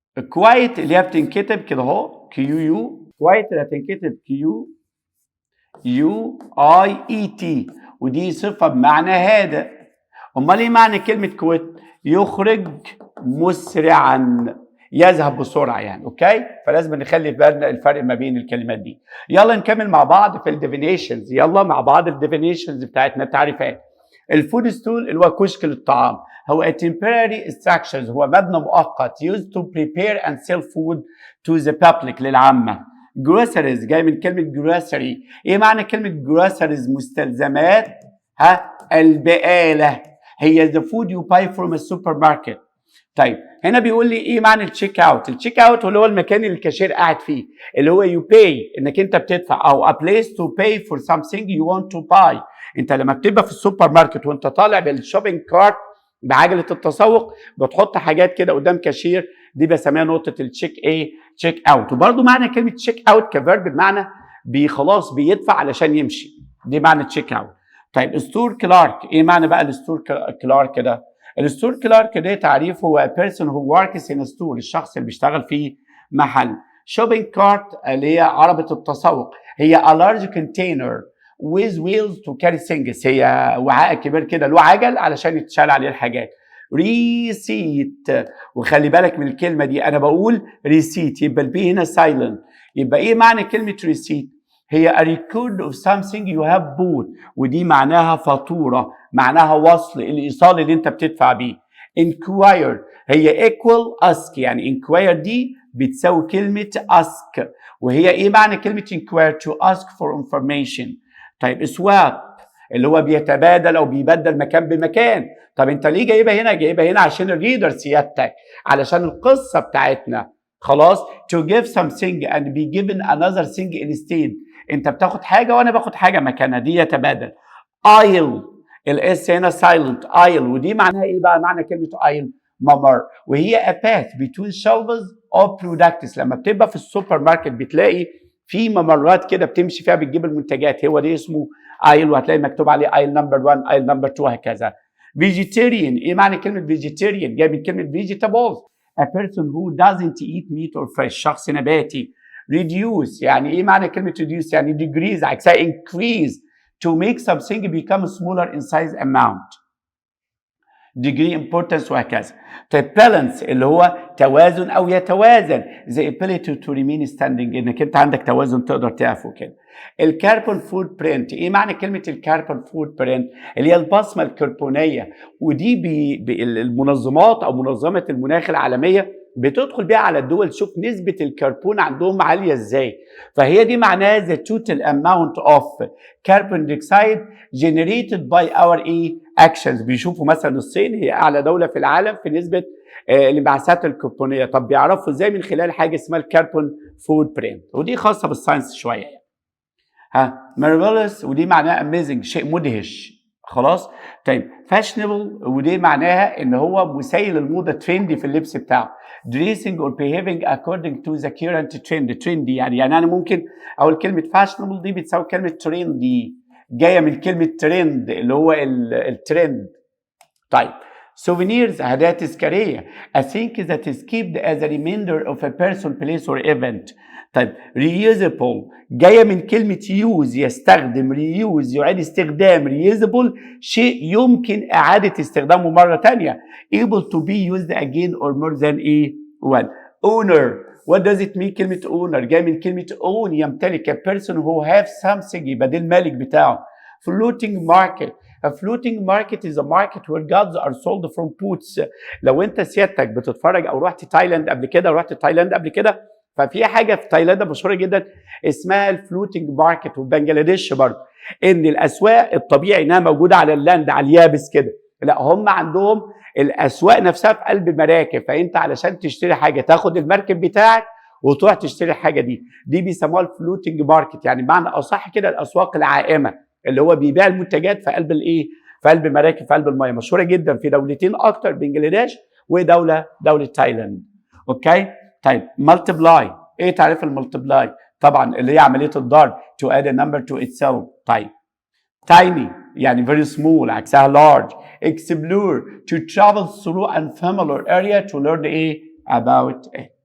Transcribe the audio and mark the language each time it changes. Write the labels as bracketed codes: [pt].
[ar] كويت اللي هي بتنكتب كده اهو كيو يو، كويت اللي بتنكتب كيو يو اي اي تي، ودي صفه بمعنى هادئ. امال ايه معنى كلمه كويت؟ يخرج مسرعا، يذهب بسرعه يعني. اوكي، فلازم نخلي في بالنا الفرق ما بين الكلمات دي. يلا نكمل مع بعض في الديفينيشنز. يلا مع بعض الديفينيشنز بتاعتنا، التعريفات. الفود ستول اللي هو كشك للطعام، هو a temporary structures هو مبنى مؤقت used to prepare and sell food to the public للعامه. groceries جاي من كلمه grocery. ايه معنى كلمه groceries؟ مستلزمات البقاله، هي the food you buy from a supermarket. طيب هنا بيقول لي ايه معنى التشيك اوت؟ التشيك اوت اللي هو المكان اللي الكاشير قاعد فيه، اللي هو you pay انك انت بتدفع، او a place to pay for something you want to buy. انت لما بتبقى في السوبر ماركت وانت طالع بالشوبينج كارت بعجله التسوق بتحط حاجات كده قدام كاشير، دي بسميها نقطه التشيك ايه؟ تشيك اوت. وبرده معنى كلمه تشيك اوت كفيرب بمعنى خلاص بيدفع علشان يمشي، دي معنى تشيك اوت. طيب ستور كلارك، ايه معنى بقى الستور كلارك ده؟ الستور كلارك ده تعريفه هو a person who works in a store، الشخص اللي بيشتغل في محل. shopping cart اللي هي عربة التسوق، هي a large container [en] with wheels to carry things. [ar] هي وعاء كبير كده له عجل علشان يتشال عليه الحاجات. [en] receipt. [ar] وخلي بالك من الكلمة دي، أنا بقول receipt يبقى البي هنا silent. يبقى إيه معنى كلمة receipt؟ هي a record of something you have bought، ودي معناها فاتورة، معناها وصل، الإيصال اللي أنت بتدفع بيه. inquire هي equal ask، يعني inquire دي بتساوي كلمة ask، وهي إيه معنى كلمة inquire؟ to ask for information. طيب swap اللي هو بيتبادل أو بيبدل مكان بمكان. طب أنت ليه جايبها هنا؟ جايبها هنا عشان الريدر سيادتك، علشان القصة بتاعتنا. [en] خلاص؟ to give something and be given another thing instead. [ar] انت بتاخد حاجه وانا باخد حاجه مكانها، دي يتبادل. aisle الاس هنا silent aisle، ودي معناها ايه بقى؟ معنى كلمه aisle ممر، وهي a path between shelves of products. لما بتبقى في السوبر ماركت بتلاقي في ممرات كده بتمشي فيها بتجيب المنتجات، هو ده اسمه aisle، وهتلاقي مكتوب عليه aisle number 1 aisle number 2 هكذا. vegetarian ايه معنى كلمه vegetarian؟ جاي من كلمه vegetables، a person who doesn't eat meat or fish، شخص نباتي. reduce يعني ايه معنى كلمة reduce؟ يعني decrease عكسها increase، to make something become smaller in size amount. [en] degree importance وهكذا. [ar] طيب balance اللي هو توازن او يتوازن، the ability to remain standing، انك انت عندك توازن تقدر تقف وكده. الكربون فود برنت ايه معنى كلمه الكربون فود برنت؟ اللي هي البصمه الكربونيه، ودي المنظمات او منظمه المناخ العالميه بتدخل بيها على الدول تشوف نسبه الكربون عندهم عاليه ازاي. [en] فهي دي معناها the total amount of carbon dioxide generated by our actions. [ar] بيشوفوا مثلا الصين هي اعلى دوله في العالم في نسبه الانبعاثات الكربونيه. طب بيعرفوا ازاي؟ من خلال حاجه اسمها الكربون فود برنت، ودي خاصه بالساينس شويه يعني. marvelous ودي معناها amazing، شيء مدهش. خلاص؟ طيب fashionable ودي معناها ان هو مسيل الموضه، ترندي في اللبس بتاعه. [en] dressing or behaving according to the current trend. [ar] trendy يعني انا ممكن اقول كلمه fashionable دي بتساوي كلمه trendy، جايه من كلمه trend اللي هو الترند. طيب souvenirs هدايا تذكاريه، a thing that is kept as a reminder of a person, place or event. طيب reusable جايه من كلمه use يستخدم، reuse يعيد استخدام، reusable شيء يمكن اعاده استخدامه مره ثانيه، able to be used again or more than one. owner what does it mean؟ كلمه owner جايه من كلمه own يمتلك، a person who have something يبقى ده المالك بتاعه. [en] floating market A floating market is a market where goods are sold from boats. [ar] لو انت سيادتك بتتفرج او رحت تايلاند قبل كده، ففي حاجه في تايلاند مشهوره جدا اسمها الفلوتنج ماركت، وبنجلاديش برضه، ان الاسواق الطبيعي انها موجوده على اللاند على اليابس كده، لا هم عندهم الاسواق نفسها في قلب مراكب، فانت علشان تشتري حاجه تاخد المركب بتاعك وتروح تشتري الحاجه دي بيسموها الفلوتنج ماركت، يعني بمعنى اصح كده الاسواق العائمه اللي هو بيبيع المنتجات في قلب في قلب مراكب في قلب الميه، مشهوره جدا في دولتين اكتر، بنجلاديش ودوله تايلاند. اوكي؟ طيب multiply ايه تعريف الملتبلاي؟ طبعا اللي هي عمليه الضرب، to add a number to itself. طيب tiny يعني very small عكسها large. [en] explore to travel through unfamiliar area to learn about it.